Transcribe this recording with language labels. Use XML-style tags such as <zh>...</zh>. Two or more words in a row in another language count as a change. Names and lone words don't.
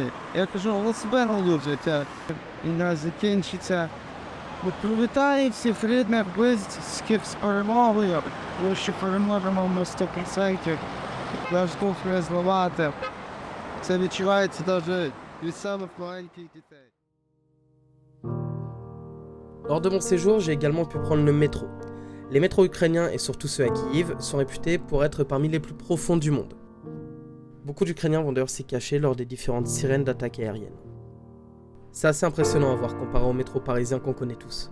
<uk>Я кажу, вони себе не люблять, а війна закінчиться. Привітаю всіх рідних, близьких з перемогою, тому що переможемо на 100%. Наш дух не зламати. Це відчувається навіть від самих маленьких дітей.</uk> <fr>Lors de mon séjour, j'ai également pu prendre le métro. Les métros ukrainiens, et surtout ceux à Kiev, sont réputés pour être parmi les plus profonds du monde. Beaucoup d'Ukrainiens vont d'ailleurs s'y cacher lors des différentes sirènes d'attaques aériennes. C'est assez impressionnant à voir comparé au métro parisien qu'on connaît tous.</fr>